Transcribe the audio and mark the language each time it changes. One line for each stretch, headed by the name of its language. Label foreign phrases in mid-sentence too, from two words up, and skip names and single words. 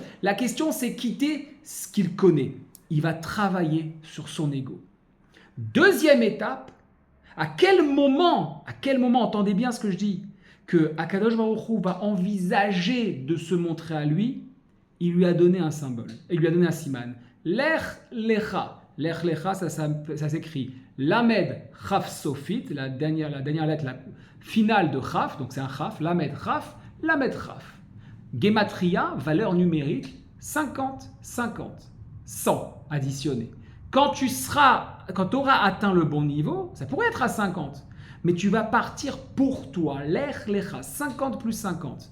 French: La question, c'est quitter ce qu'il connaît. Il va travailler sur son ego. Deuxième étape, à quel moment, entendez bien ce que je dis, que
Hebrew: הקדוש ברוך הוא
French: va envisager de se montrer à lui, il lui a donné un symbole. Il lui a donné un siman. Lech Lecha. Lech Lecha, ça s'écrit
Hebrew: למד כף סופית,
French: la dernière lettre la finale de Chaf, donc c'est un Chaf,
Hebrew: למד כף, למד כף.
French: Gematria, valeur numérique, 50, 50, 100 additionné. Quand tu auras atteint le bon niveau, ça pourrait être à 50, mais tu vas partir pour toi, Lech Lecha, 50 plus 50.